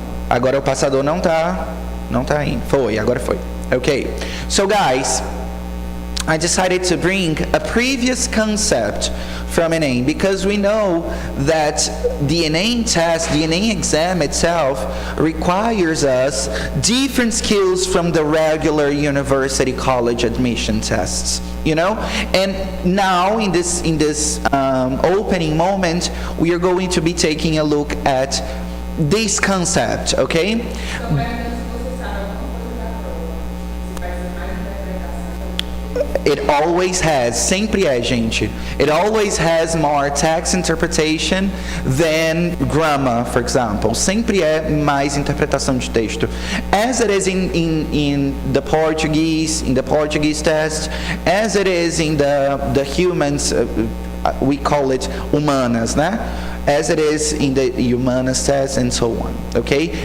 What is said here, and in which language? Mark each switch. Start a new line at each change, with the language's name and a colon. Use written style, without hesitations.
Portuguese: Agora o passador não tá indo. Agora foi. Okay.
English: So guys, I decided to bring a previous concept from NA because we know that the NA test, the NA exam itself requires us different skills from the regular university college admission tests, And now in this opening moment, we are going to be taking a look at this concept, okay? It always has,
Portuguese: sempre é, gente.
English: It always has more text interpretation than grammar, for example.
Portuguese: Sempre é mais interpretação de texto.
English: As it is in the Portuguese test, as it is in the humans, we call it humanas, né? As it is in the humanas test and so on. Okay?